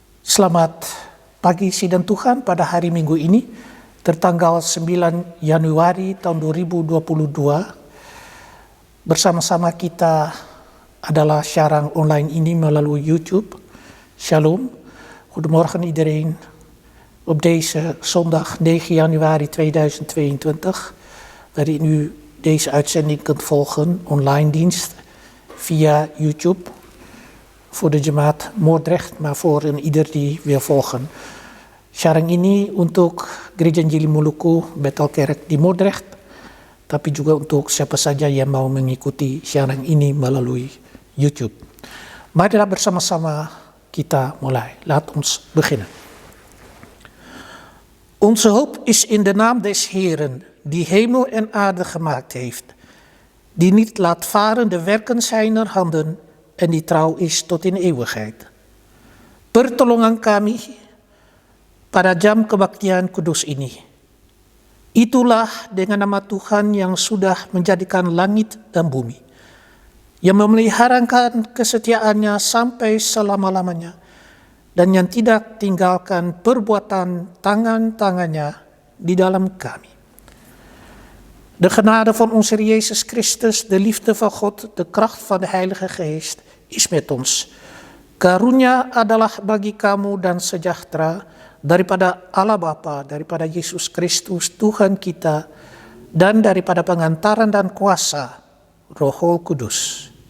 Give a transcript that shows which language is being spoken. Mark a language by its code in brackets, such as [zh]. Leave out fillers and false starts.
[id] Selamat pagi sidang Tuhan pada hari Minggu ini, tertanggal 9 Januari tahun 2022. Bersama-sama kita adalah siaran online ini melalui YouTube. [nl] Shalom, goedemorgen iedereen. Op deze zondag 9 januari 2022, waarin u deze uitzending kunt volgen, online dienst, via YouTube. Voor de Jemaat Moordrecht, maar voor ieder die wil volgen. [id] Siaran ini untuk Gereja Injil Maluku Bethelkerk di Moordrecht, tapi juga untuk siapa saja yang mau mengikuti siaran ini melalui YouTube. Marilah bersama-sama kita mulai. [nl] Laat ons beginnen. Onze hoop is in de naam des Heeren, die hemel en aarde gemaakt heeft, die niet laat varen de werken zijner handen en die trouw is tot in eeuwigheid. [id] Pertolongan kami pada jam kebaktian kudus ini. Itulah dengan nama Tuhan yang sudah menjadikan langit dan bumi, yang memeliharakan kesetiaannya sampai selama-lamanya, dan yang tidak tinggalkan perbuatan tangan-tangannya di dalam kami. [nl] De genade van onze Heer Jezus Christus, de liefde van God, de kracht van de Heilige Geest is met ons. [id] Karunia adalah bagi kamu dan sejahtera daripada Allah Bapa, daripada Yesus Kristus Tuhan kita, dan daripada pengantaran dan kuasa Roh Kudus.